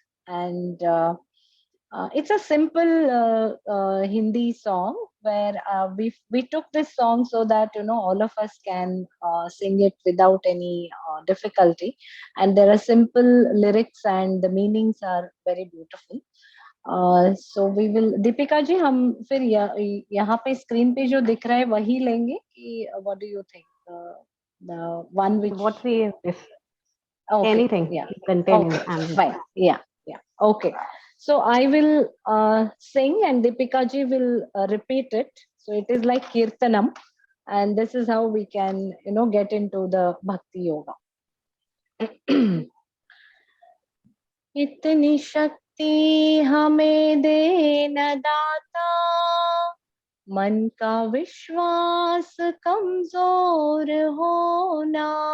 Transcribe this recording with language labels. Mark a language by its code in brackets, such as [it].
[en] And it's a simple Hindi song where we took this song so that all of us can sing it without any difficulty. And there are simple lyrics and the meanings are very beautiful. So we will, [hi] Deepika ji, हम फिर यहाँ पे screen पे जो दिख रहा है वही लेंगे कि [en] what do you think? The one which what we okay, anything yeah, containing okay, fine, yeah, okay. So I will sing and Deepika ji will repeat it. So it is like kirtanam, and this is how we can get into the Bhakti Yoga. [hi] इतनी शक्ति हमें दे न दाता, मन का विश्वास कमजोर होना.